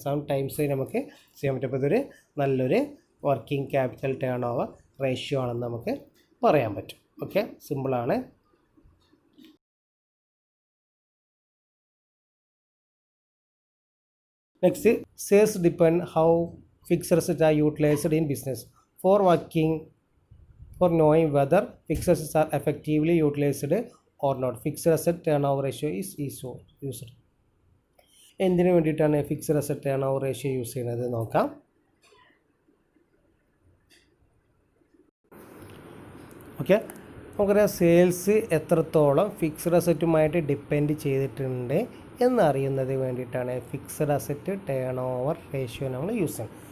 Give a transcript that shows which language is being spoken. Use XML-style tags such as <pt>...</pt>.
<ml>7 times നമുക്ക് ചെയ്യാൻ പറ്റും. അപ്പോൾ ഇതൊരു നല്ലൊരു working capital turn over ratio ആണെന്ന് നമുക്ക് പറയാൻ പറ്റും. ഓക്കെ, സിമ്പിളാണ്.</ml> <en>Next, sales depend how fixed assets are utilised in business. For knowing whether fixed assets are effectively utilized or not, fixed asset turnover ratio is used.</en> <ml>എന്തിനു വേണ്ടിയിട്ടാണ് fixed asset turn over ratio use ചെയ്യുന്നത് നോക്കാം. Okay, നമുക്കറിയാം sales എത്രത്തോളം fixed അസറ്റുമായിട്ട് depend ചെയ്തിട്ടുണ്ട് എന്നറിയുന്നത് വേണ്ടിയിട്ടാണ് fixed asset turn over ratio നമ്മൾ use ചെയ്യുന്നത്.</ml>